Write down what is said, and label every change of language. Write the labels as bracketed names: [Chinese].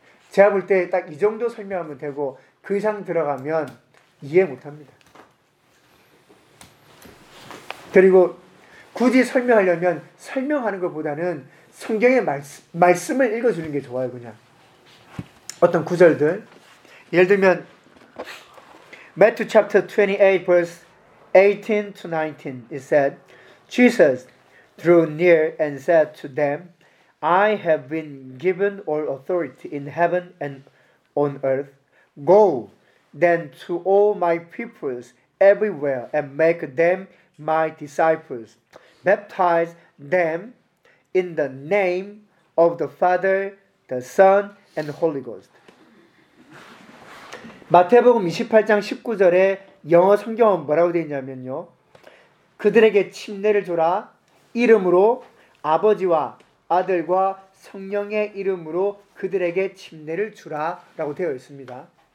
[Korean] 제가 볼 때 딱 이 정도 설명하면 되고 그 이상 들어가면 이해 못합니다. 그리고 굳이 설명하려면 설명하는 것보다는 성경의 말씀을 읽어주는 게 좋아요. 그냥 어떤 구절들. 예를 들면 [English] Matthew chapter 28 verse 18 to 19 it said Jesus drew near and said to them I have been given all authority in heaven and on earth. Go then to all my peoples everywhere and make them my disciples. Baptize them in the name of the Father, the Son, and the Holy Ghost. [Korean] 마태복음 28장 19절에 영어 성경은 뭐라고 되어 있냐면요. 그들에게 침례를 줘라. 이름으로 아버지와 아들과 성령의 이름으로 그들에게 침례를 주라 라고 되어 있습니다.